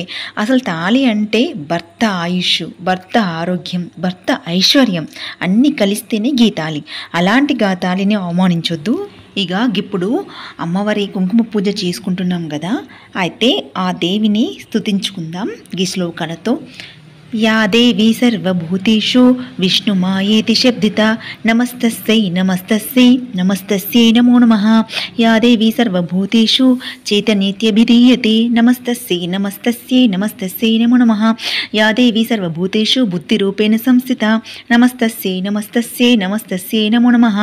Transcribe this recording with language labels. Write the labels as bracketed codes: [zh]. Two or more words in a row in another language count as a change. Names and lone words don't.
[te] అసలు తాళి అంటే భర్త ఆయుష్, భర్త ఆరోగ్యం, భర్త ఐశ్వర్యం అన్నీ కలిస్తేనే గీతాళి. అలాంటి తాళిని అవమానించొద్దు. ఇక ఇప్పుడు అమ్మవారి కుంకుమ పూజ చేసుకుంటున్నాం కదా, అయితే ఆ దేవిని స్తుతించుకుందాం ఈ శ్లోకాలతో. [sa] या देवी सर्वभूतेषु विष्णुमायेति शब्दिता नमस्तस्यै नमस्तस्यै नमस्तस्यै नमो नमः. या देवी सर्वभूतेषु चैतन्येत्यभिधीयते नमस्तस्यै नमस्तस्यै नमस्तस्यै नमो नमः. या देवी सर्वभूतेषु बुद्धिरूपेण संस्थिता नमस्तस्यै नमस्तस्यै नमस्तस्यै नमो नमः.